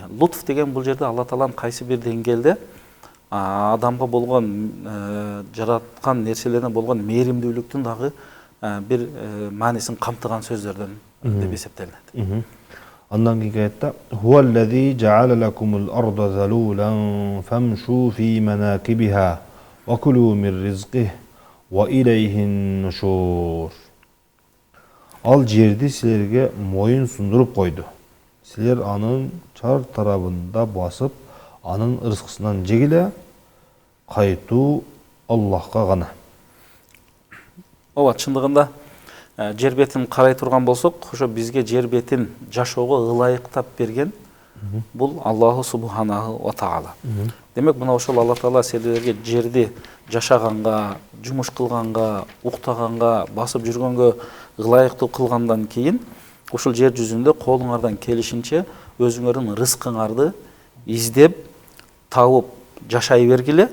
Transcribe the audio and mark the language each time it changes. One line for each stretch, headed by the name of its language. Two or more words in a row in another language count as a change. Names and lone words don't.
Kyrgyz: Лутф деген бул жерде Алла Тааланын кайсы бир деңгээлде адамга болгон жараткан нерселерине болгон мээримдүүлүктүн дагы бир маанисин камтыган сөздөрдөн деп эсептелинет. Андан кийинки аятта
Arabic: هو الذي جعل لكم الأرض ذلولا فامشوا في مناكبها وكلوا من رزقه وإليه النشور.
Kyrgyz: Ал жерди силерге моюн сундуруп койду. Силер анын чар тарабында басып, анын ырыскысынан жегиле, кайтуу Аллахка гана. Ооба, чындыгында жер бетин карай турган болсок, ошо бизге жер бетин жашоого ылайыктап берген бул Аллаху
Arabic: سبحانه وتعالى.
Kyrgyz: Демек, мына ошол Алла Таала силерге жерди жашаганга, жумуш кылганга, уктаганга, басып жүргөнгө ылайыктуу кылгандан кийин ушул жер жүзүндө колуңардан келишинче өзүңөрдүн рызкыңарды издеп, табып жашай бергиле.